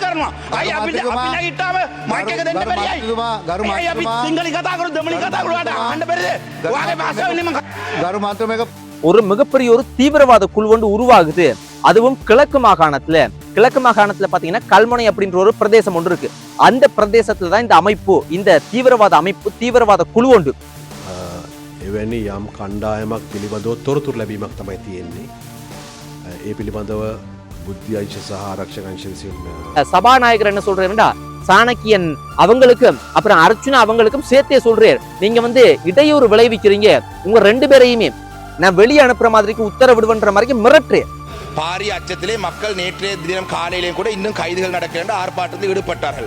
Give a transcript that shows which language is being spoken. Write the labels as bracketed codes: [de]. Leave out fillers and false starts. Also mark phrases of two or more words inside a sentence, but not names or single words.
[ta] ஒரு மிகப்பெரிய ஒரு தீவிரவாத குழு ஒன்று உருவாகுது, அதுவும் கிழக்கு மாகாணத்துல பாத்தீங்கன்னா கல்முனை அப்படின்ற ஒரு பிரதேசம் ஒன்று இருக்கு. அந்த பிரதேசத்துல தான் இந்த அமைப்பு, இந்த தீவிரவாத அமைப்பு, தீவிரவாத குழு ஒன்று. [si] එවැනි යම් කණ්ඩායමක් පිළිබඳව තොරතුරු ලැබීමක් තමයි තියෙන්නේ. ඒ පිළිබඳව බුද්ධි අංශ සහ ආරක්ෂක අංශ විසින් [ta] சபாநாயகர் என்ன சொல்றாருன்னா, சாணக்கியன் அவங்களுக்கும் அப்புறம் அர்ச்சுனா அவங்களுக்கும் சேர்த்தே சொல்றாரு, நீங்க வந்து இடையூறு விளைவிக்கிறீங்க, உங்க ரெண்டு பேரையுமே நான் வெளியே அனுப்புற மாதிரிக்கு உத்தரவிடுவன்ற மாதிரி மிரட்டு. பாரிய அச்சத்திலே மக்கள் நேற்றைய தினம் காலையிலே கூட இன்னும் கைதுகள் நடக்கின்ற ஆர்ப்பாட்டத்தில் ஈடுபட்டார்கள்.